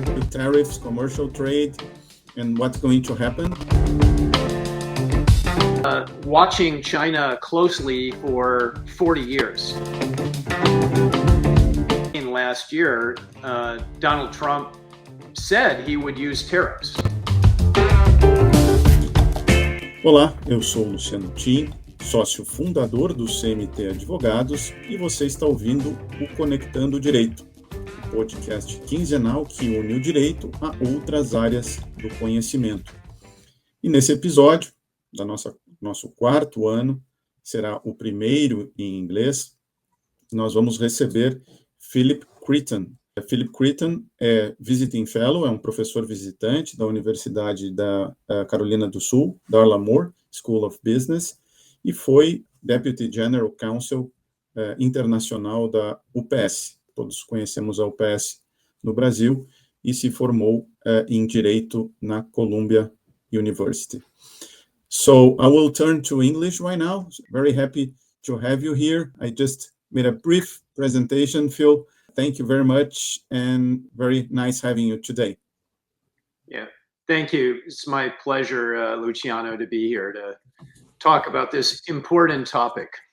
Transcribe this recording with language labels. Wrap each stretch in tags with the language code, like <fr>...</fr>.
<en>tariffs, commercial trade, and what's going to happen. Watching China closely for 40 years. In last year, Donald Trump said he would use tariffs.</en> <pt>Olá, eu sou o Luciano Timm, sócio fundador do CMT Advogados, e você está ouvindo o Conectando Direito, um podcast quinzenal que une o direito a outras áreas do conhecimento. E nesse episódio, da nosso quarto ano, será o primeiro em inglês, nós vamos receber Phillip Chritton. Phillip Chritton é Visiting Fellow, é um professor visitante da Universidade da Carolina do Sul, Darla School of Business, e foi Deputy General Counsel Internacional da UPS. Todos conhecemos a UPS no Brasil, e se formou em Direito na Columbia University.</pt> <en>So I will turn to English right now. Very happy to have you here. I just made a brief presentation, Phil. Thank you very much, and very nice having you today. Yeah, thank you. It's my pleasure, Luciano, to be here to talk about this important topic.</en>